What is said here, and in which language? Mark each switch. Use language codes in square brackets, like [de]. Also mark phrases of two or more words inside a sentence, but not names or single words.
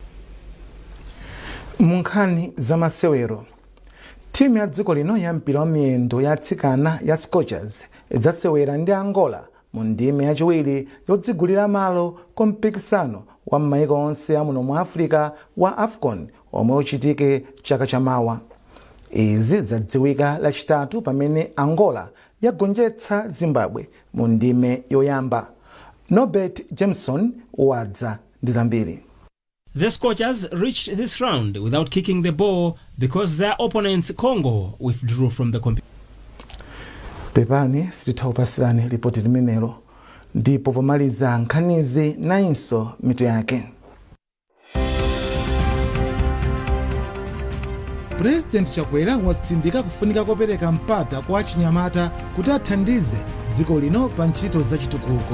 [ny] Munkhani za masewero, timu ya dziko lino ya mpira wa miyendo ya atsikana ya Scorchers idzasewera ndi Angola mu ndime yachiwiri yodzigulira malo ku mpikisano wa m'mayiko onse amuno mu Africa wa AFCON omwe uchitike chaka chamawa. Izi zadziwika lachitatu pamene Angola yagonjetsa Zimbabwe mu ndime yoyamba. Norbert Jameson wadza ndi zambiri. [en] The Scorchers reached this round without kicking the ball because their opponents Congo withdrew from the competition. [ny] Pepani sitithaupasirani ripoti limenelo ndipo pomaliza nkhanizi nainso mitu yake. President Chakwera watsindika kufunika kopereka mpata kwa achinyamata kuti athandize dziko lino pa ntchito zachitukuko.